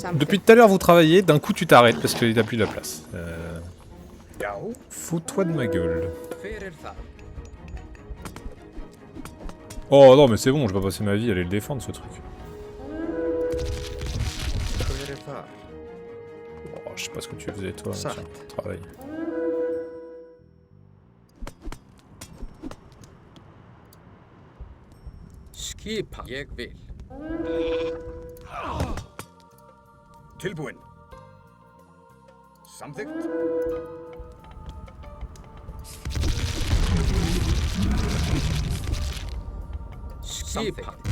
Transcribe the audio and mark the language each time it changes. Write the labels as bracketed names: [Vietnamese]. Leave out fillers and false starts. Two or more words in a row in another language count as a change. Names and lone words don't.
[French] Depuis tout à l'heure, vous travaillez, d'un coup tu t'arrêtes parce qu'il n'a plus de la place. [Icelandic] Já. [French] Fous-toi de ma gueule. [Icelandic] Hver er þar? [French] Oh non, mais c'est bon, je vais pas passer ma vie à aller le défendre ce truc. [Icelandic] Hver er þar? [French] Oh, je sais pas ce que tu faisais toi, Ça. tiens, travail. [Icelandic] Skipan. Ég vil. Tilbúin. Samþykkt. Skipan.